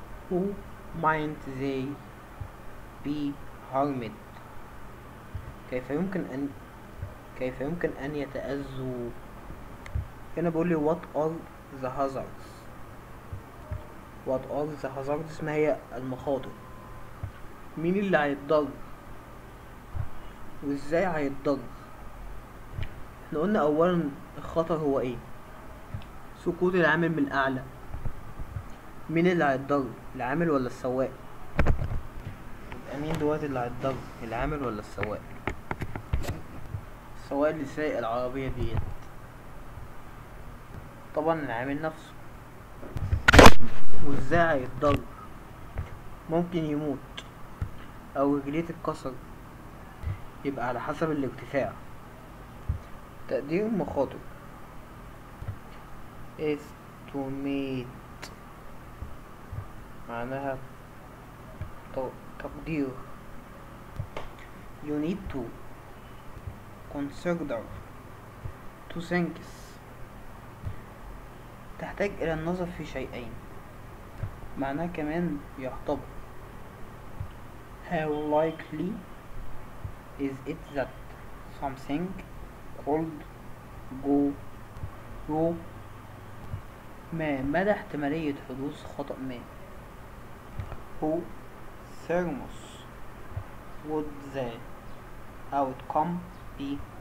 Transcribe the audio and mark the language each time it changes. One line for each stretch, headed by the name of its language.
English: who might they be harmed.
Arabic: كيف يمكن أن يتأذوا. هنا بيقول لي
English: what are the hazards. what are the hazards
Arabic: ما هي المخاطر. مين اللي هيتضرر وازاي هيتضرر. احنا قلنا اولا الخطر هو ايه؟ سقوط العامل من الاعلى. مين اللي هيتضرر؟ العامل ولا السواق؟ يبقى مين دلوقتي اللي هيتضرر؟ العامل ولا السواق؟ السواق اللي سايق العربية ديت طبعا العامل نفسه. وازاي هيتضرر؟ ممكن يموت او رجليه تتكسر، يبقى على حسب الارتفاع. تقدير المخاطر estimate معناها تقدير.
English: you need to consider two things.
Arabic: تحتاج إلى النظر في شيئين. معناها كمان يعتبر.
English: how likely is it that something could go wrong.
Arabic: ما مدى احتمالية حدوث خطأ ما.
English: who thermos would the outcome be.